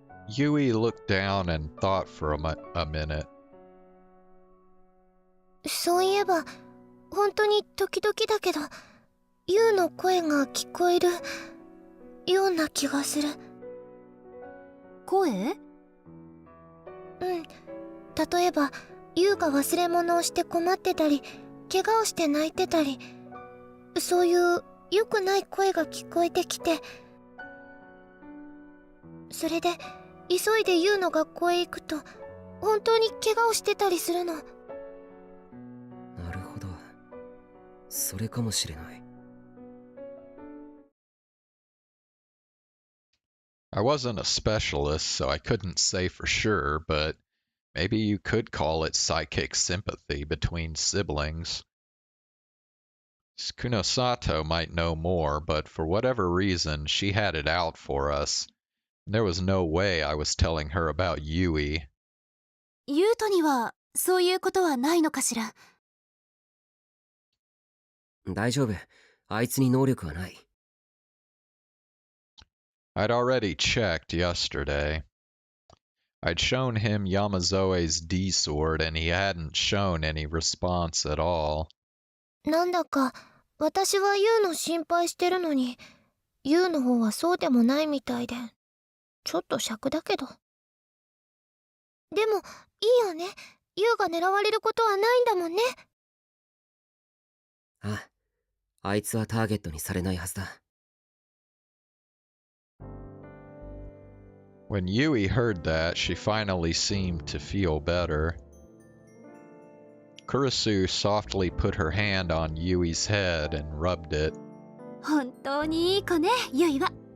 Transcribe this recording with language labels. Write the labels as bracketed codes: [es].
[en] Yui looked down and thought for a minute. [ja] そういえば、本当に時々だけど、ユウの声が聞こえるような気がする。声？うん。例えば、ユウが忘れ物をして困ってたり、怪我をして泣いてたり、そういう良くない声が聞こえてきて、それで急いでユウの学校へ行くと、本当に怪我をしてたりするの。なるほど。それかもしれない。 [en] I wasn't a specialist, so I couldn't say for sure, but maybe you could call it psychic sympathy between siblings. Kunosato might know more, but for whatever reason, she had it out for us. There was no way I was telling her about Yui. [ja] ユウトにはそういうことはないのかしら。大丈夫。あいつに能力はない。 [en] I'd already checked yesterday. I'd shown him Yamazoe's D-sword and he hadn't shown any response at all. [ja] なんだか、私はユウの心配してるのに、ユウの方はそうでもないみたいで、ちょっと癪だけど。でも、いいよね。ユウが狙われることはないんだもんね。あ、あいつはターゲットにされないはずだ。 [en] When Yui heard that, she finally seemed to feel better. Kurisu softly put her hand on Yui's head and rubbed it. [ja] 本当にいい子ね、ユイは。